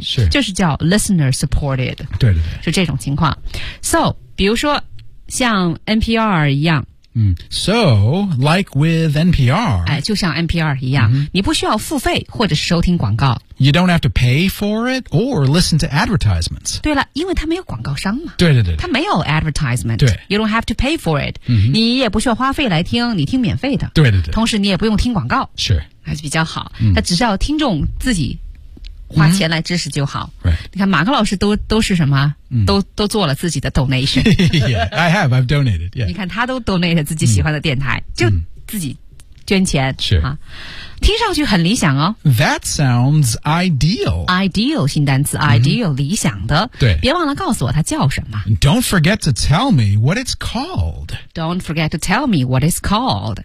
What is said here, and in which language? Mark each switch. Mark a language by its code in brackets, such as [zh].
[zh] 是就是叫 listener supported 对对对是这种情况 so 比如说像 NPR 一样、 [en] So, like with NPR. [zh] 哎，就像 NPR 一样、mm-hmm. 你不需要付费或者是收听广告。 [en] You don't have to pay for it or listen to advertisements. [zh] 对了，因为它没有广告商嘛。对对对。它没有 advertisement. 对。 [en] You don't have to pay for it.、 Mm-hmm. [zh] 你也不需要花费来听，你听免费的。对对对。同时你也不用听广告。是。还是比较好。那、只是要听众自己花钱来支持就好。 Mm-hmm. 你看马克老师都是什么都做了自己的 donation. [en] yeah, I have, I've donated, yeah. [zh] 你看他都 donated 自己喜欢的电台、mm-hmm. 就自己捐钱。是。啊听上去很理想哦。 [en] That sounds ideal. [zh] Ideal, 新单词、mm-hmm. ideal, 理想的。对。别忘了告诉我它叫什么。 [en] Don't forget to tell me what it's called. Don't forget to tell me what it's called.、